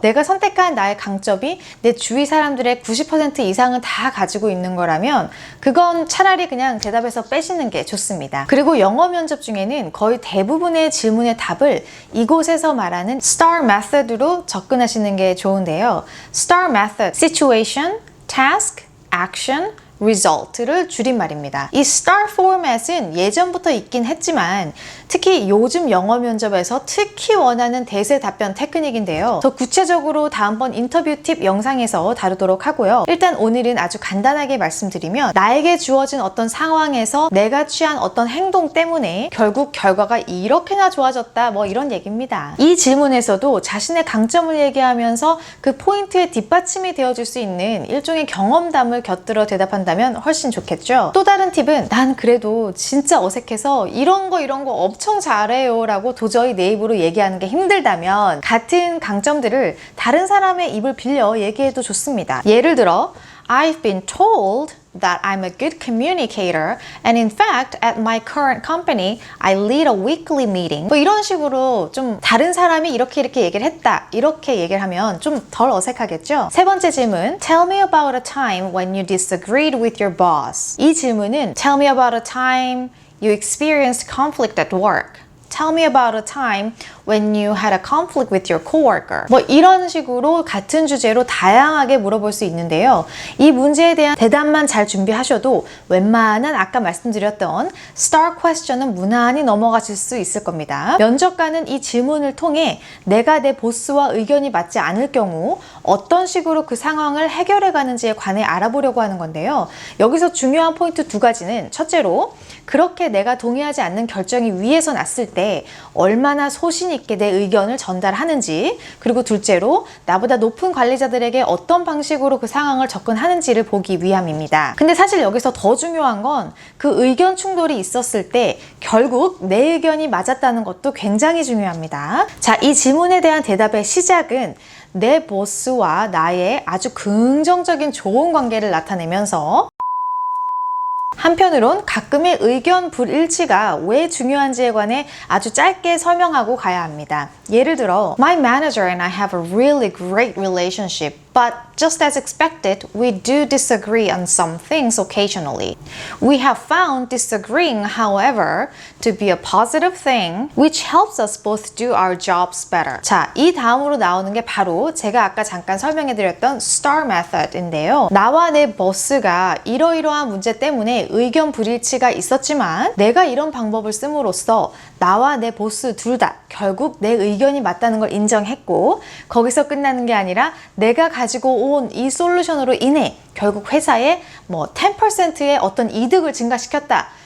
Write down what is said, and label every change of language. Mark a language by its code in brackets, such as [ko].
[ko] 내가 선택한 나의 강점이 내 주위 사람들의 90% 이상은 다 가지고 있는 거라면 그건 차라리 그냥 대답에서 빼시는 게 좋습니다. 그리고 영어 면접 중에는 거의 대부분의 질문의 답을 이곳에서 말하는 STAR method로 접근하시는 게 좋은데요. [en] STAR method, situation, task, action, result를 [ko] 줄임말입니다. 이 STAR 포맷은 예전부터 있긴 했지만 특히 요즘 영어 면접에서 특히 원하는 대세 답변 테크닉인데요. 더 구체적으로 다음번 인터뷰 팁 영상에서 다루도록 하고요. 일단 오늘은 아주 간단하게 말씀드리면 나에게 주어진 어떤 상황에서 내가 취한 어떤 행동 때문에 결국 결과가 이렇게나 좋아졌다 뭐 이런 얘기입니다. 이 질문에서도 자신의 강점을 얘기하면서 그 포인트에 뒷받침이 되어줄 수 있는 일종의 경험담을 곁들여 대답한다면 훨씬 좋겠죠. 또 다른 팁은 난 그래도 진짜 어색해서 이런 거 엄청 잘해요 라고 도저히 내 입으로 얘기하는 게 힘들다면 같은 강점들을 다른 사람의 입을 빌려 얘기해도 좋습니다. [en] 예를 들어 I've been told that I'm a good communicator and in fact at my current company I lead a weekly meeting [ko] 뭐 이런 식으로 좀 다른 사람이 이렇게 얘기를 했다 이렇게 얘기를 하면 좀 덜 어색하겠죠. 세 번째 질문 [en] Tell me about a time when you disagreed with your boss. [ko] 이 질문은 [en] Tell me about a time you experienced conflict at work. Tell me about a time when you had a conflict with your coworker. [ko] 뭐 이런 식으로 같은 주제로 다양하게 물어볼 수 있는데요. 이 문제에 대한 대답만 잘 준비하셔도 웬만한 아까 말씀드렸던 STAR question은 무난히 넘어가실 수 있을 겁니다. 면접관은 이 질문을 통해 내가 내 보스와 의견이 맞지 않을 경우 어떤 식으로 그 상황을 해결해 가는지에 관해 알아보려고 하는 건데요. 여기서 중요한 포인트 두 가지는 첫째로 그렇게 내가 동의하지 않는 결정이 위에서 났을 때 얼마나 소신 있게 내 의견을 전달하는지, 그리고 둘째로 나보다 높은 관리자들에게 어떤 방식으로 그 상황을 접근하는지를 보기 위함입니다. 근데 사실 여기서 더 중요한 건 그 의견 충돌이 있었을 때 결국 내 의견이 맞았다는 것도 굉장히 중요합니다. 자, 이 질문에 대한 대답의 시작은 내 보스와 나의 아주 긍정적인 좋은 관계를 나타내면서 한편으론 가끔의 의견 불일치가 왜 중요한지에 관해 아주 짧게 설명하고 가야 합니다. 예를 들어 [en] My manager and I have a really great relationship. But just as expected, we do disagree on some things occasionally. We have found disagreeing, however, to be a positive thing, which helps us both do our jobs better. [ko] 자, 이 다음으로 나오는 게 바로 제가 아까 잠깐 설명해드렸던 STAR method인데요. 나와 내 보스가 이러이러한 문제 때문에 의견 불일치가 있었지만 내가 이런 방법을 씀으로써 나와 내 보스 둘 다 결국 내 의견이 맞다는 걸 인정했고 거기서 끝나는 게 아니라 내가 가지고 온 이 솔루션으로 인해 결국 회사에 뭐 10%의 어떤 이득을 증가시켰다.